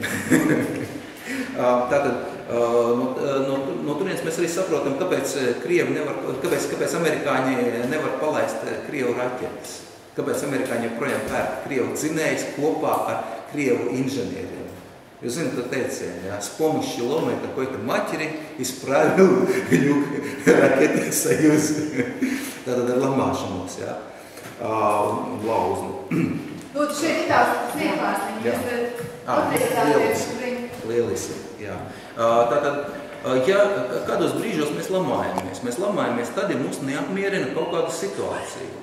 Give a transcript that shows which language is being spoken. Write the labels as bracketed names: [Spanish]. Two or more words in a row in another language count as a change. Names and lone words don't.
[Latvian] Tātad, no turienes mēs arī saprotam, kāpēc amerikāņi nevar palaist Krievu raķetes. Kāpēc amerikāņi joprojām pērk Krievu dzinējus kopā ar Krievu inženieriem. Jūs zināt, to teicienu, [Russian] с помощью лома какой-то матери исправил ракетный союз. [Latvian] Tātad ar lamāšanos, ja, un lauznu. Lūdzu, šeit ir tās sniegpārsliņas. Lieliski, jā. Tātad, ja kādos brīžos mēs lamājamies tad, ja mūs neapmierina kaut kāda situācija.